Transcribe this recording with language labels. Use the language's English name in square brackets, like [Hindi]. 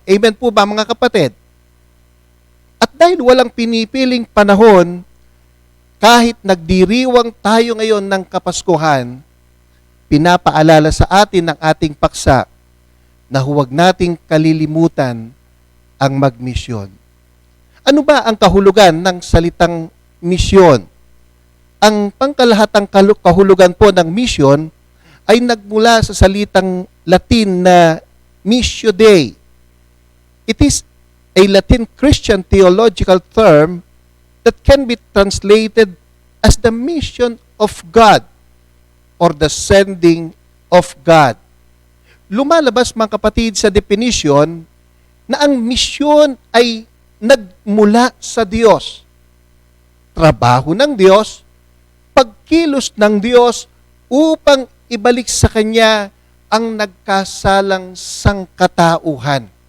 [Filipino] Amen po ba mga kapatid? At dahil walang pinipiling panahon, kahit nagdiriwang tayo ngayon ng Kapaskuhan, pinapaalala sa atin ng ating paksa na huwag nating kalilimutan ang magmisyon. Ano ba ang kahulugan ng salitang misyon? Ang pangkalahatang kahulugan po ng misyon ay nagmula sa salitang Latin na Missio Dei. [English] It is a Latin Christian theological term that can be translated as the mission of God or the sending of God. [Filipino] Lumalabas mga kapatid sa definition na ang misyon ay nagmula sa Diyos. Trabaho ng Diyos, pagkilos ng Diyos upang ibalik sa Kanya ang nagkasalang sangkatauhan.